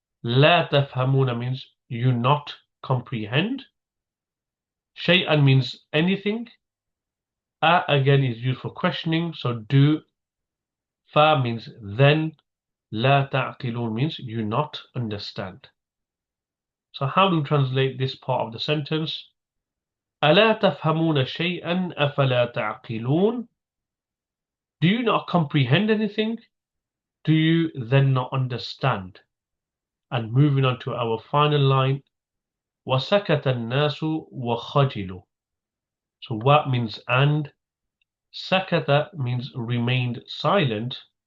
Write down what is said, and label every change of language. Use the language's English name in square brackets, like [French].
[English] La tafhamuna means you not comprehend. Shay'an means anything. Again is used for questioning, so do. Fa means then. La ta'qilun means you not understand. So how do we translate this part of the sentence? [Arabic] ألا تفهمون شيئا أفلا تعقلون. [English] Do you not comprehend anything? Do you then not understand? And moving on to our final line, [Arabic] وَسَكَتَ النَّاسُ وَخَجِلُوا. [English] So what means and? Sakata means remained silent.